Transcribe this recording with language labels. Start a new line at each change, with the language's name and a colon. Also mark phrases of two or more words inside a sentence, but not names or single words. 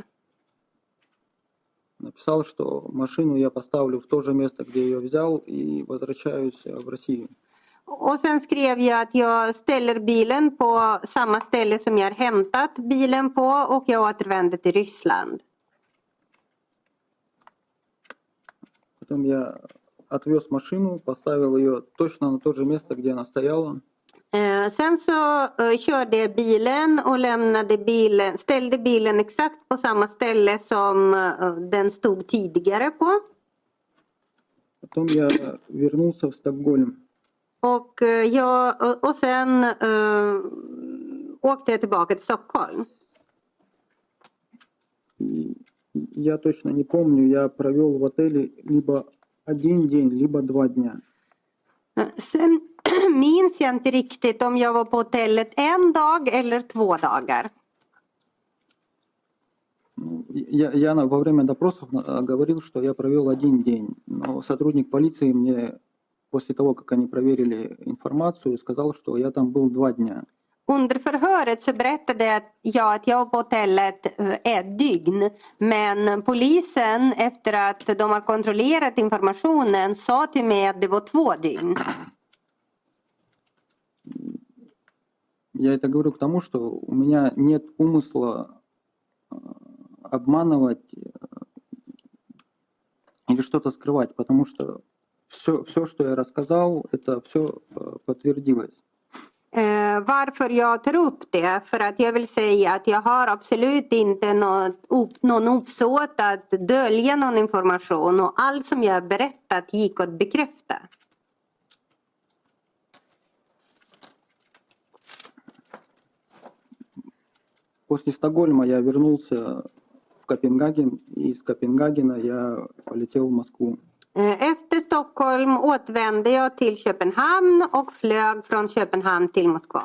Russian: Написал, что машину я поставлю в то же место, где ее взял, и возвращаюсь в Россию.
Swedish: Och sen skrev jag att jag ställer bilen på samma ställe som jag har hämtat bilen på och jag återvänder till Ryssland.
Russian: Потом я отвез машину, поставил ее точно на то же место, где она стояла.
Swedish: Sen så körde jag bilen och ställde bilen exakt på samma ställe som den stod tidigare på.
Russian: Потом я вернулся в Стокгольм.
Swedish: Och sen åkte jag tillbaka till Stockholm.
Russian: И я точно не помню, я провел в отеле либо 1 день, либо 2 дня.
Swedish: Sen minns jag inte riktigt om jag var på hotellet 1 dag eller 2 dagar.
Russian: Я во время допросов говорил, что я провел 1 день, но сотрудник полиции мне после того, как они проверили информацию, сказал, что я там был 2 дня.
Swedish: Under förhöret så berättade jag att jag var på hotellet 1 dygn. Men polisen efter att de har kontrollerat informationen sa till mig att det var 2 dygn.
Russian: Я это говорю к тому, что у меня нет умысла обманывать или что-то скрывать, потому что все, что я рассказал, это все подтвердилось.
Swedish: Varför jag tar upp det? För att jag vill säga att jag har absolut inte någon uppsåt att dölja någon information och allt som jag har berättat gick att bekräfta.
Russian: После Стокгольма я вернулся в Копенгаген, и из Копенгагена я полетел в Москву.
Swedish: Efter Stockholm återvände jag till Köpenhamn och flög från Köpenhamn till Moskva.